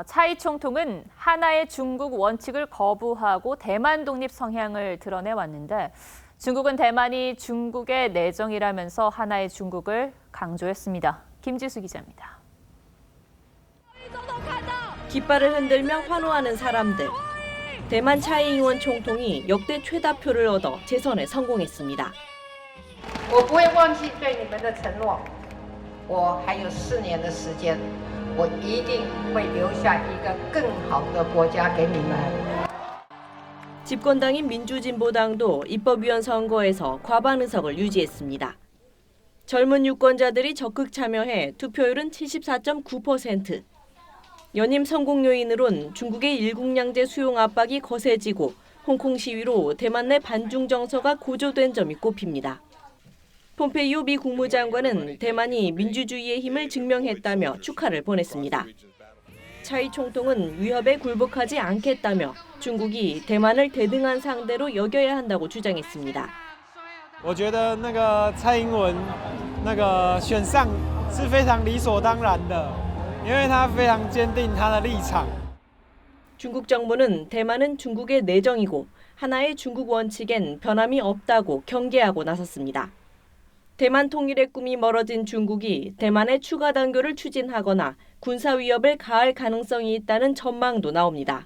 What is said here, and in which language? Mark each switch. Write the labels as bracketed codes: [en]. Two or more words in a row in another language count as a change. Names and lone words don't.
[ko] 차이 총통은 하나의 중국 원칙을 거부하고 대만 독립 성향을 드러내왔는데 중국은 대만이 중국의 내정이라면서 하나의 중국을 강조했습니다. 김지수 기자입니다. 깃발을 흔들며 환호하는 사람들. 대만 차이잉원 총통이 역대 최다표를 얻어 재선에 성공했습니다. [zh] 我不会忘记对你们的承诺。我还有4年的时间，我一定会留下一个更好的国家给你们。 [ko] 집권당인 민주진보당도 입법위원 선거에서 과반 의석을 유지했습니다. 젊은 유권자들이 적극 참여해 투표율은 74.9%. 연임 성공 요인으론 중국의 일국량제 수용 압박이 거세지고 홍콩 시위로 대만 내 반중 정서가 고조된 점이 꼽힙니다. 폼페이오 미 국무장관은 대만이 민주주의의 힘을 증명했다며 축하를 보냈습니다. 차이 총통은 위협에 굴복하지 않겠다며 중국이 대만을 대등한 상대로 여겨야 한다고 주장했습니다. [zh] 我觉得那个蔡英文那个选上是非常理所当然的，因为他非常坚定他的立场。 [ko] 중국 정부는 대만은 중국의 내정이고 하나의 중국 원칙엔 변함이 없다고 경계하고 나섰습니다. 대만 통일의 꿈이 멀어진 중국이 대만의 추가 단교를 추진하거나 군사 위협을 가할 가능성이 있다는 전망도 나옵니다.